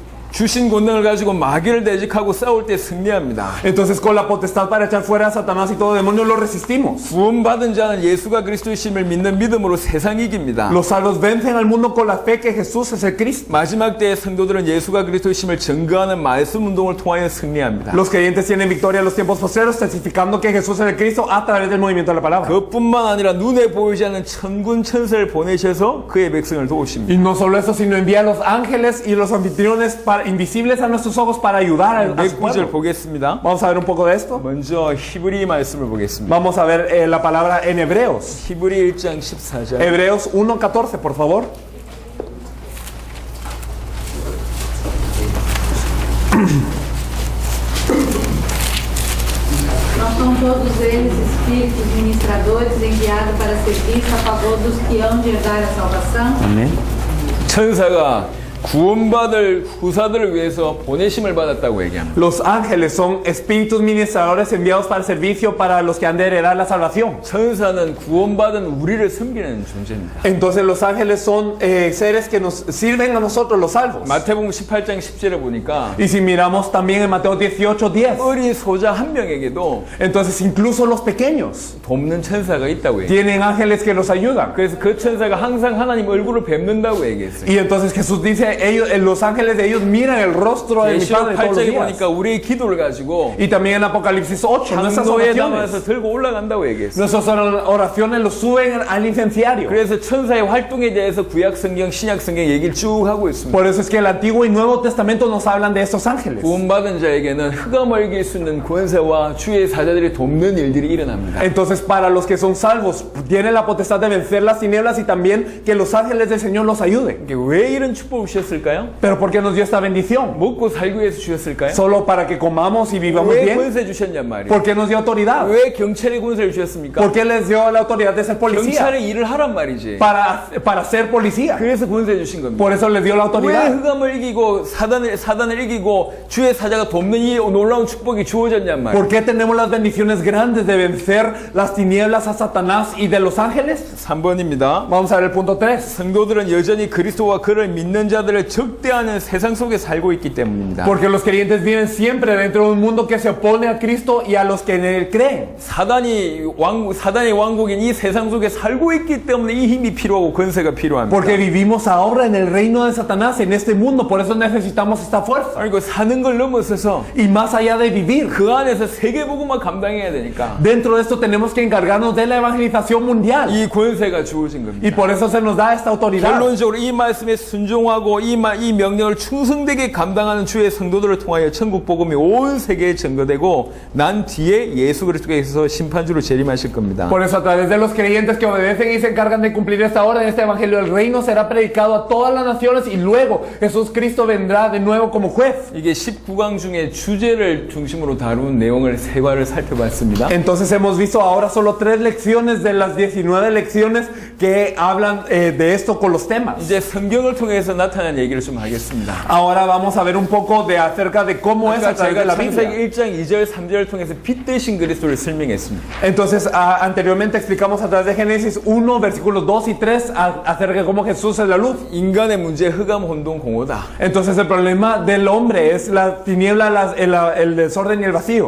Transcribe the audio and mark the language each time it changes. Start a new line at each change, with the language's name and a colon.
Korean: 주신 권능을 가지고 마귀를 대적하고 싸울 때 승리합니다.
Spanish: entonces con la potestad para echar fuera a Satanás y todo demonio lo resistimos.
Korean: 구원받은 자는 예수가 그리스도이심을 믿는 믿음으로 세상 이깁니다.
Spanish: Los salvos vencen al mundo con la fe que Jesús es el Cristo.
Korean: 마지막 때의 성도들은 예수가 그리스도이심을 증거하는 말씀 운동을 통하여 승리합니다.
Spanish: Los creyentes tienen victoria en los tiempos postreros, testificando que Jesús es el Cristo a través del movimiento de la palabra.
Korean: 그뿐만 아니라 눈에 보이지 않는 천군 천사를 보내셔서 그의 백성을 도우십니다.
Spanish: Y no solo eso, sino envía a los ángeles y los anfitriones invisibles a nuestros ojos para ayudar a su
Korean: 몇 구절
Spanish: pueblo.
Korean: 보겠습니다.
Spanish: Vamos a ver un poco de esto.
Korean: 먼저 히브리 말씀을 보겠습니다.
Spanish: Vamos a ver la palabra en Hebreos.
Korean: 히브리 1장 14절.
Spanish: Hebreos 1:14, por favor.
Portuguese: Não são todos eles espíritos ministradores enviados para serviço a favor dos que hão de herdar a salvação?
Korean: 천사가 구원받을 후사들을 위해서 보내심을 받았다고 얘기합니다.
Spanish: Los ángeles son espíritus ministradores enviados para el servicio para los que han de heredar la salvación.
Korean: 천사는 구원받은 우리를 섬기는 존재입니다.
Spanish: Entonces los ángeles son seres que nos sirven a nosotros los salvos.
Korean: 마태복음 18장 10절에 보니까
Spanish: Y si miramos también en Mateo 18:10,
Korean: 어린 소자 한 명에게도
Spanish: entonces incluso los pequeños
Korean: 돕는 천사가 있다고 얘기해요.
Spanish: tienen ángeles que los ayudan.
Korean: 그래서 그 천사가 항상 하나님 얼굴을 뵙는다고 얘기했어요.
Spanish: Y entonces Jesús dice, los ángeles de ellos miran el rostro de mi
Korean: 계시록
Spanish: Padre todos los
Korean: 8장에
Spanish: días.
Korean: 보니까 우리의 기도를 가지고
Spanish: Y también en Apocalipsis 8, nuestras
Korean: 장로에 담아서
Spanish: oraciones,
Korean: 들고 올라간다고 얘기했어요.
Spanish: nuestras oraciones los suben al incenciario.
Korean: 그래서 천사의 활동에 대해서 구약 성경, 신약 성경 얘기를 쭉 하고 있습니다.
Spanish: Por eso es que el Antiguo y Nuevo Testamento nos hablan de estos ángeles.
Korean: 구원받은 자에게는 흑암을 이길 수 있는 권세와 주의 사자들이 돕는 일들이 일어납니다.
Spanish: Entonces, para los que son salvos, tienen la potestad de vencer las tinieblas y también que los ángeles del Señor los ayuden.
Korean: 이게 왜 이런 축복을 주셨을까요?
Spanish: Pero ¿por qué nos dio esta bendición?
Korean: 먹고 살기 위해서 주셨을까요?
Spanish: ¿Solo para que comamos y vivamos
Korean: 왜
Spanish: bien?
Korean: 권세 주셨냔 말이에요.
Spanish: ¿Por qué nos dio autoridad?
Korean: 왜 경찰의 권세를 주셨습니까?
Spanish: ¿Por qué les dio la autoridad de ser policía?
Korean: 경찰의 일을 하란 말이지.
Spanish: Para ser policía.
Korean: 그래서 권세 주신 겁니다.
Spanish: Por eso les dio la
Korean: 왜
Spanish: autoridad.
Korean: 흑암을 이기고 사단을 이기고 주의 사자가 돕는 이 놀라운 축복이 주어졌냔 말이에요.
Spanish: ¿Por qué tenemos las bendiciones grandes de vencer las tinieblas a Satanás y de los ángeles?
Korean: 3번입니다.
Spanish: Vamos a ver el punto 3.
Korean: 성도들은 여전히 그리스도와 그를 믿는 자들을 적대하는 세상 속에 살고 있기 때문입니다.
Spanish: Porque los creyentes viven siempre dentro de un mundo que se opone a Cristo y a los que en él creen.
Korean: 사단의 왕국인 이 세상 속에 살고 있기 때문에 이 힘이 필요하고 권세가 필요합니다.
Spanish: Porque vivimos ahora en el reino de Satanás, en este mundo, por eso necesitamos esta fuerza.
Korean: 그리고 사는 걸 넘어서서
Spanish: Y más allá de vivir,
Korean: 그 안에서 세계복음만 감당해야 되니까
Spanish: dentro de esto tenemos que encargarnos de la evangelización mundial.
Korean: 이 권세가 주어진
Spanish: Y
Korean: 겁니다.
Spanish: por eso se nos da esta autoridad.
Korean: 결론적으로 이 말씀에 순종하고 이 명령을 충성되게 감당하는 주의 성도들을 통하여 천국 복음이 온 세계에 전거되고 난 뒤에 예수 그리스도께서 심판주로 재림하실 겁니다.
Spanish: Por eso a través de los creyentes que obedecen y se encargan de cumplir esta orden, este evangelio del reino será predicado a todas las naciones y luego Jesús Cristo vendrá de nuevo como juez.
Korean: 이게 19강 중에 주제를 중심으로 다룬 내용을 세 과를 살펴봤습니다.
Spanish: Entonces hemos visto ahora solo 3 lecciones de las 19 lecciones que hablan de esto con los temas.
Korean: 이제 성경을 통해서 나타난 얘기를 좀 하겠습니다.
Spanish: Ahora vamos a ver un poco de acerca de cómo es a
Korean: 아까
Spanish: través de
Korean: 제가
Spanish: la
Korean: 창세기
Spanish: Biblia.
Korean: 1장 2절 3절을 통해서 빛 대신 그리스도를 설명했습니다.
Spanish: Entonces anteriormente explicamos a través de Génesis 1 versículos 2 y 3 acerca de cómo Jesús es la luz.
Korean: 인간의 문제 흑암 혼돈 공허다.
Spanish: Entonces el problema del hombre es la tiniebla, el desorden y el vacío.